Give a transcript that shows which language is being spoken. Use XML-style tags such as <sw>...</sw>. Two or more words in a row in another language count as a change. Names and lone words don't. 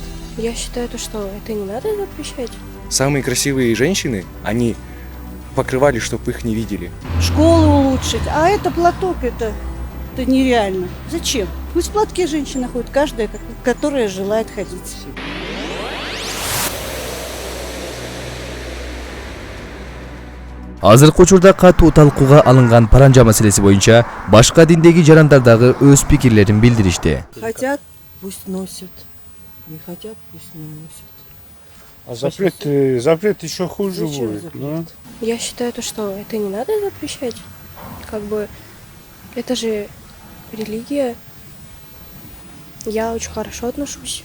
<ru>Я считаю, что это не надо запрещать. Самые красивые женщины, они покрывали, чтобы их не видели. Школы улучшить. А это платок, это нереально. Зачем? Пусть в платке женщина ходит, каждая, которая желает ходить.</ru> <ky>Азыркы учурда катуу талкууга алынган паранжа маселеси боюнча башка диндеги жарандар дагы өз пикирлерин билдиришти.</ky> <ru>Хотят, пусть носят. Не хотят, пусть не носят. А запрет еще хуже Зачем будет. запрет? Ну. Я считаю, что это не надо запрещать. Как бы это же религия. Я очень хорошо отношусь.</ru>